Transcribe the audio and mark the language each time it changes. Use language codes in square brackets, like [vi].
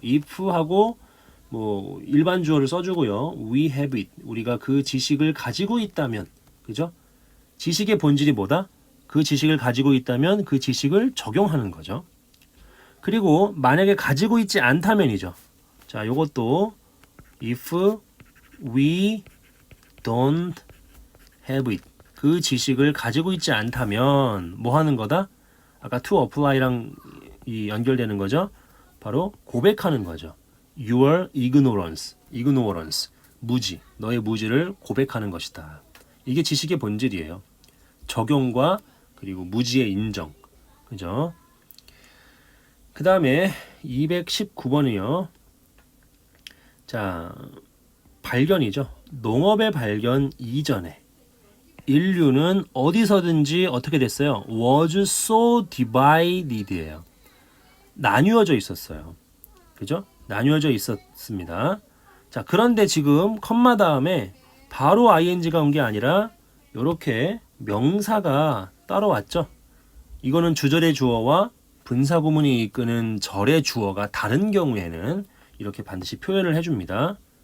[ko] if하고 뭐 일반 주어를 써주고요. [en] we have it. [ko] 우리가 그 지식을 가지고 있다면, 그죠? 지식의 본질이 뭐다? 그 지식을 가지고 있다면 그 지식을 적용하는 거죠. 그리고 만약에 가지고 있지 않다면이죠. 자, 요것도 [en] if we don't have it. [ko] 그 지식을 가지고 있지 않다면 뭐 하는 거다? 아까 [en] to apply [ko] 랑 이 연결되는 거죠. 바로 고백하는 거죠. [en] Your ignorance. [ko] 무지. 너의 무지를 고백하는 것이다. 이게 지식의 본질이에요. 적용과 그리고 무지의 인정. 그죠? 그 다음에 219번이요. 자, 발견이죠. 농업의 발견 이전에 인류는 어디서든지 어떻게 됐어요? [en] Was so divided예요. [ko] 나뉘어져 있었어요. 그죠? 나뉘어져 있었습니다. 자, 그런데 지금 컴마 다음에 바로 ing가 온 게 아니라 이렇게 명사가 따로 왔죠. 이거는 주절의 주어와 분사구문이 이끄는 절의 주어가 다른 경우에는 이렇게 반드시 표현을 해줍니다.